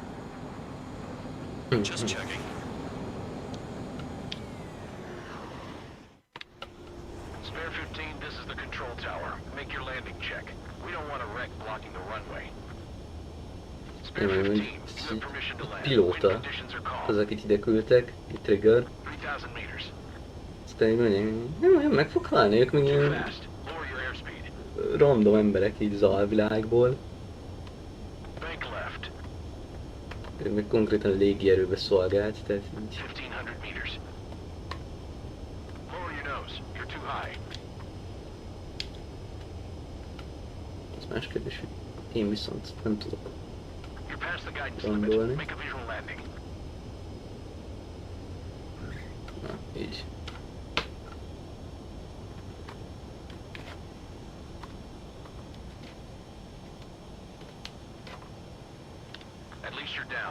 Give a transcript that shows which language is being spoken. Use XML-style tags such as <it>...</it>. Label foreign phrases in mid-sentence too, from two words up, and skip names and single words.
<en>Just checking. Spare 15, this is the control tower. Make your landing check. We don't want a wreck blocking the runway. Spare 15, you have permission to land. Wind</en> <hu>Pilóta.</hu> <en>conditions are calm.</en> <hu>Az, akit ide küldtek, itt Trigger.</hu> <en>3000 meters.</en> <hu>Aztán így mondja, meg fog halni, ők meg</hu> <en>Too</en> <hu>ilyen</hu> <en>fast. Lower your airspeed.</en> <hu>random emberek így az alvilágból.</hu> <en>Bank left.</en> <hu>Ő meg konkrétan a légierőbe szolgált, tehát így.</hu> <en>1500 meters. Lower your nose. You're too high.</en> <hu>Az más kérdés, hogy én viszont nem tudok</hu> <en>You're past the guidance</en> <hu>gondolni.</hu> <en>limit. Make a visual landing.</en> <hu>Na, így.</hu> <en>At least you're down.</en>